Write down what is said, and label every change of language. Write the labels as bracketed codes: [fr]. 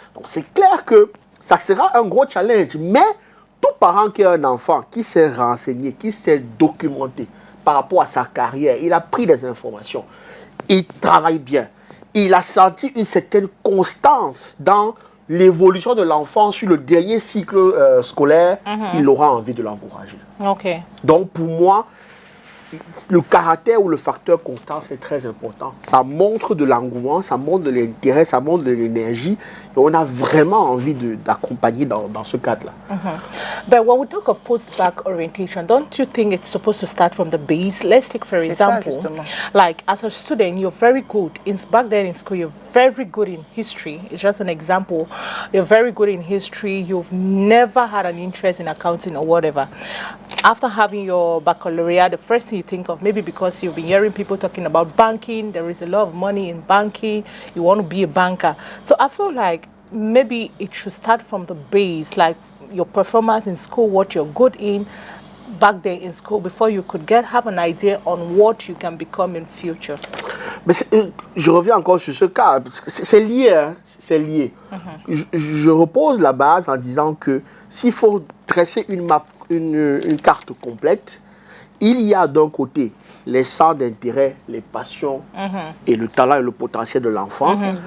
[fr] Donc c'est clair que ça sera un gros challenge. Mais tout parent qui a un enfant, qui s'est renseigné, qui s'est documenté, par rapport à sa carrière, il a pris des informations, il travaille bien, il a senti une certaine constance dans l'évolution de l'enfant sur le dernier cycle scolaire, il aura envie de l'encourager. Donc pour moi, le caractère ou le facteur constance est très important. Ça montre de l'engouement, ça montre de l'intérêt, ça montre de l'énergie. Et on a vraiment envie d'accompagner dans ce cadre-là. [en] But when we talk of post-bac orientation, don't you think it's supposed to start from the base? Let's take, for example, like as a student, you're very good. Back then in school, you're very good in history. It's just an example. You're very good in history. You've never had an interest in accounting or whatever. After having your baccalaureate, the first thing you think of, maybe because you've been hearing people talking about banking, there is a lot of money in banking, you want to be a banker. So I feel like maybe it should start from the base, like your performance in school, what you're good in back then in school, before you could have an idea on what you can become in future. [fr] Mais je reviens encore sur ce cas, c'est lié, hein, c'est lié. Je repose la base en disant que s'il faut dresser une carte complète, il y a d'un côté les centres d'intérêt, les passions et le talent et le potentiel de l'enfant.